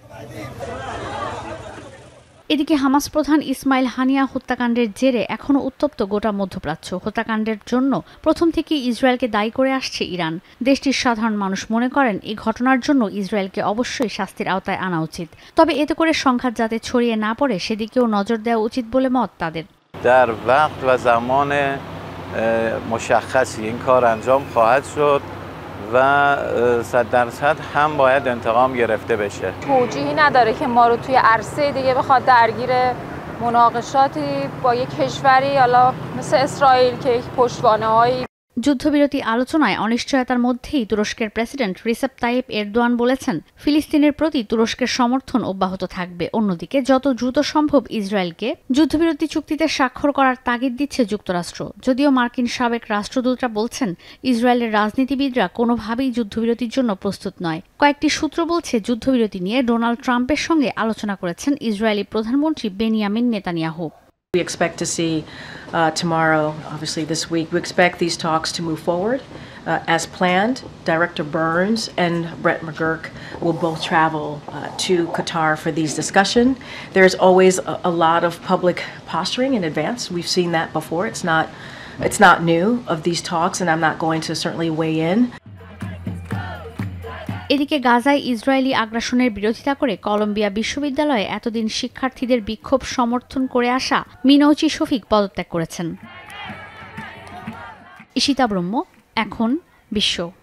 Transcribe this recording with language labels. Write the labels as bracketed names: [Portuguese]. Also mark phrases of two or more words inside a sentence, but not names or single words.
[Bangla] এদিকে হামাস প্রধান ইসমাইল হানিয়া হত্যাকাণ্ডের জেরে এখনও উত্তপ্ত গোটা মধ্যপ্রাচ্য। হত্যাকাণ্ডের জন্য প্রথম থেকেই ইসরায়েলকে দায়ী করে আসছে ইরান। দেশটির সাধারণ মানুষ মনে করেন, এই ঘটনার জন্য ইসরায়েলকে অবশ্যই শাস্তির আওতায় আনা উচিত। তবে এতে করে সংঘাত যাতে ছড়িয়ে না পড়ে সেদিকেও নজর দেওয়া উচিত বলে মত তাদের। [Persian] در وقت و زمان مشخصی این کار انجام خواهد شد و 100% هم باید انتقام گرفته بشه. توجیهی نداره که ما رو توی عرصه دیگه بخواد درگیر مناقشاتی با یک کشوری حالا مثل اسرائیل که یک پشتوانه‌هایی। [Bangla] যুদ্ধবিরতি আলোচনায় অনিশ্চয়তার মধ্যেই তুরস্কের প্রেসিডেন্ট রিসেপ তাইয়েপ এরদোয়ান বলেছেন, ফিলিস্তিনের প্রতি তুরস্কের সমর্থন অব্যাহত থাকবে। অন্যদিকে যত দ্রুত সম্ভব ইসরায়েলকে যুদ্ধবিরতি চুক্তিতে স্বাক্ষর করার তাগিদ দিচ্ছে যুক্তরাষ্ট্র। যদিও মার্কিন সাবেক রাষ্ট্রদূতরা বলছেন, ইসরায়েলের রাজনীতিবিদরা কোনোভাবেই যুদ্ধবিরতির জন্য প্রস্তুত নয়। কয়েকটি সূত্র বলছে, যুদ্ধবিরতি নিয়ে ডোনাল্ড ট্রাম্পের সঙ্গে আলোচনা করেছেন ইসরায়েলি প্রধানমন্ত্রী বেনিয়ামিন নেতানিয়াহু। [English] We expect to see tomorrow, obviously this week, we expect these talks to move forward as planned. Director Burns and Brett McGurk will both travel to Qatar for these discussions. There's always a lot of public posturing in advance. We've seen that before. It's not new of these talks, and I'm not going to certainly weigh in. [Bangla] এদিকে গাজায় ইসরায়েলি আগ্রাসনের বিরোধিতা করে কলম্বিয়া বিশ্ববিদ্যালয়ে এতদিন শিক্ষার্থীদের বিক্ষোভ সমর্থন করে আসা মিনৌচি শফিক পদত্যাগ করেছেন। ঈশিতা ব্রহ্ম, এখন বিশ্ব।